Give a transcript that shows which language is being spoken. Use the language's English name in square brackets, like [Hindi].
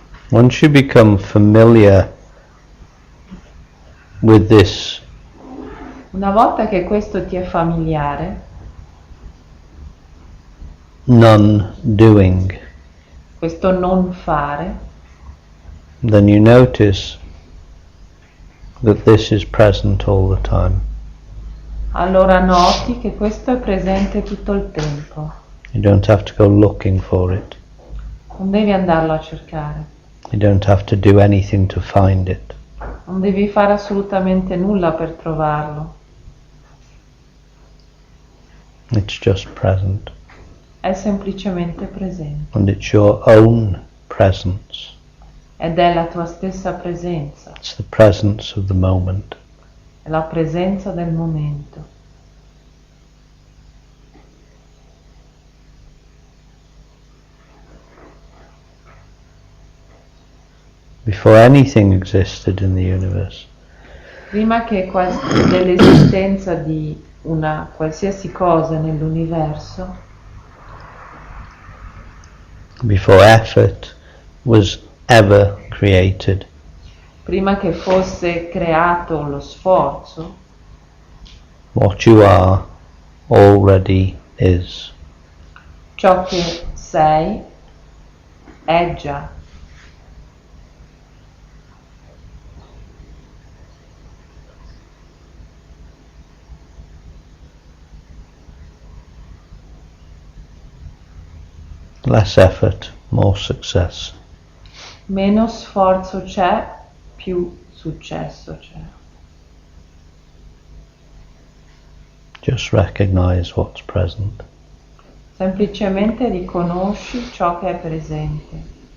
[English] Once you become familiar with this [Italian] Una volta che questo ti è familiare, [English] non-doing, [Italian] questo non fare, [English] then you notice that this is present all the time. [Italian] allora noti che questo è presente tutto il tempo. [English] You don't have to go looking for it. [Italian] Non devi andarlo a cercare, [English] You don't have to do anything to find it. [Italian] non devi fare assolutamente nulla per trovarlo, [English] It's just present. [Italian] è semplicemente presente [English] And it's your own presence. [Italian] ed è la tua stessa presenza, [English] It's the presence of the moment. [Italian] è la presenza del momento. [English] Before anything existed in the universe, [Italian] Prima che dell'esistenza di una qualsiasi cosa nell'universo, [English] before effort was ever created, [Italian] prima che fosse creato lo sforzo, [English] what you are already is. [Italian] ciò che sei è già. [English] Less effort, more success. [Italian] Meno sforzo c'è, più successo c'è. [English] Just recognize what's present. [Italian] Semplicemente riconosci ciò che è presente.